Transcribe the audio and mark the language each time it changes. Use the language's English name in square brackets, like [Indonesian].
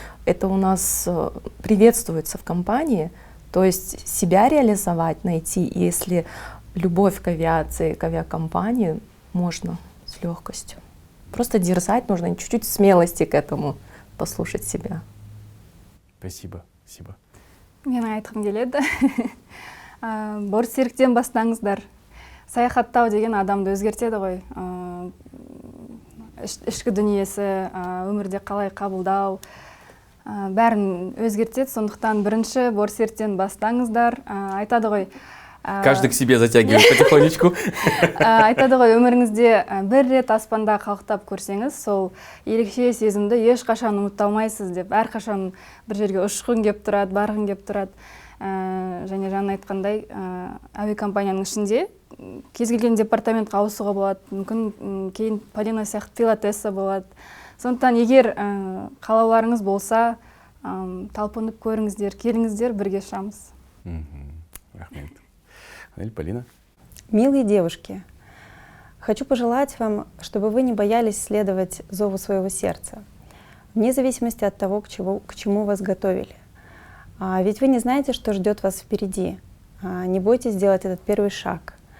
[Russian] Это у нас приветствуется в компании, то есть себя реализовать, найти, если любовь к авиации, к авиакомпании, можно с легкостью. Просто дерзать нужно, чуть-чуть смелости к этому, послушать себя. Спасибо. Спасибо. [Kazakh] Мен айтқым келеді. Бортсеріктен бастаңыздар. Саяхаттау деген адамды өзгертеді ғой. Ішкі дүниесі, өмірде қалай қабылдау, бәрін өзгертеді. Сондықтан бірінші бортсеріктен бастаңыздар. Айтады ғой. [Russian] Каждый к себе затягивает потихонечку. [Kazakh] Айтады ғой, өміріңізде бір рет аспанда қалықтап көрсеңіз, сол ерекше сезімді ешқашан ұмыта алмайсыз деп. Әрқашан бір жерге ұшқың кеп тұрады, барғың кеп тұрады. Және жаңа айтқандай, авиакомпанияның ішінде кез келген департаментқа ауысуға болады, мүмкін кейін Полина сияқты пилотесса болады. Сондықтан егер қалауларыңыз болса, талпынып көріңіздер, келіңіздер, бірге ұшамыз. Рахмет. Полина? [Russian] Милые девушки, хочу пожелать вам, чтобы вы не боялись следовать зову своего сердца, вне зависимости от того, к чему вас готовили. Ведь вы не знаете, что ждет вас впереди. Не бойтесь сделать этот первый шаг.